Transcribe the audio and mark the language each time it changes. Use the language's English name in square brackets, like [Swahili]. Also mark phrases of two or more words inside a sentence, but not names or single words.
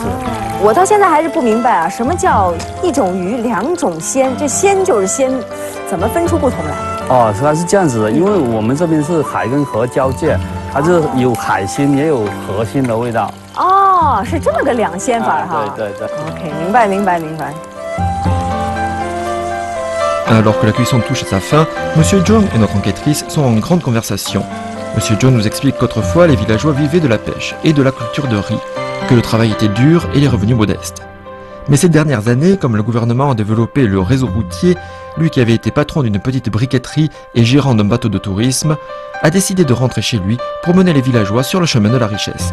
[Chinese] 我到现在还是不明白啊，什么叫一种鱼2种鲜？这鲜就是鲜，怎么分出不同来？它是这样子的，因为我们这边是海跟河交界，它是有海鲜也有河鲜的味道。是这么个2鲜法哈。对。 OK， 明白。 [French] Alors que la cuisson touche à sa fin, Monsieur Zhang et notre enquêtrice sont en grande conversation. Monsieur John nous explique qu'autrefois les villageois vivaient de la pêche et de la culture de riz, que le travail était dur et les revenus modestes. Mais ces dernières années, comme le gouvernement a développé le réseau routier, lui qui avait été patron d'une petite briqueterie et gérant d'un bateau de tourisme, a décidé de rentrer chez lui pour mener les villageois sur le chemin de la richesse.